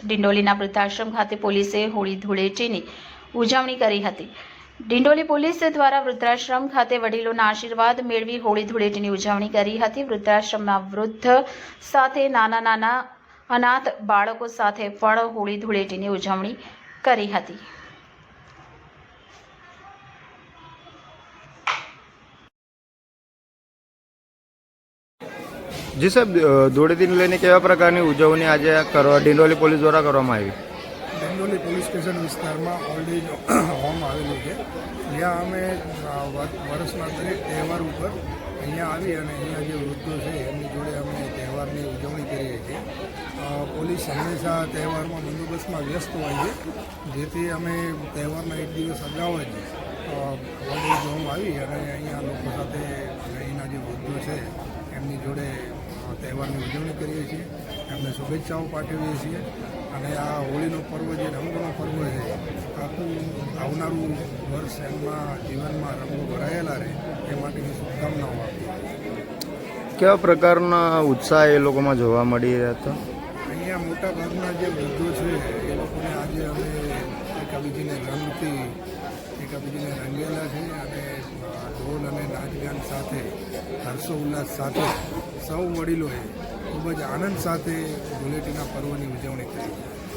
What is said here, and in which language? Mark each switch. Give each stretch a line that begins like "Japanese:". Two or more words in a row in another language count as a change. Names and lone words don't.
Gujarati: ડિંડોલીના વૃદ્ધાશ્રમ ખાતે પોલીસે હોળી ધૂળેટીની ઉજવણી કરી હતી। ડિંડોલી પોલીસ દ્વારા વૃદ્ધાશ્રમ ખાતે વડીલોના આશીર્વાદ મેળવી હોળી ધૂળેટીની ઉજવણી કરી હતી। વૃદ્ધાશ્રમમાં વૃદ્ધ સાથે નાના અનાથ બાળકો સાથે પણ હોળી ધૂળેટીની ઉજવણી કરી હતી। જી સાહેબ, ધૂળેટી લઈને કેવા પ્રકારની ઉજવણી આજ ડિંડોલી પોલીસ દ્વારા કરવામાં આવી? ડિંડોલી પોલીસ સ્ટેશન વિસ્તાર માં
English: old age home
Gujarati: આવેલું હૈ। જ્યાં અમે વર્ષના દરેક તહેવાર પર અહીંયા આવી અને અહીંયા જે વૃદ્ધો છે એમની જોડે અમે તહેવારની ઉજવણી કરીએ છીએ। પોલીસ હંમેશા તહેવાર માં બંદોબસ્ત માં વ્યસ્ત હોય છે, જેથી અમે તહેવારના એક દિવસ અગાઉ જ
English: old age home
Gujarati: આવી અને અહીંયા લોકો સાથે અહીંના જે વૃદ્ધો છે એમની જોડે તહેવારની ઉજવણી કરીએ છીએ, एમને શુભેચ્છાઓ પાઠવીએ છીએ અને આ હોળીનો પર્વ જે રંગનો પર્વ છે આખું આવનારું વર્ષ એમના જીવનમાં રંગો ભરાયેલા રહે એ માટેની શુભકામનાઓ આપીએ। કેવા પ્રકારના ઉત્સાહ એ લોકોમાં જોવા મળી રહ્યા હતા? અહીંયા મોટા ભાગના જે વૃદ્ધો છે એ લોકોને આજે અમે એકાબીજીને રંગથી એકાબીજીને રંગેલા છે અને ઢોલ અને નાચગાન સાથે હર્ષોલ્લાસ સાથે સૌ વડીલોએ ખૂબ જ આનંદ સાથે ધૂળેટીના પર્વની ઉજવણી કરી છે।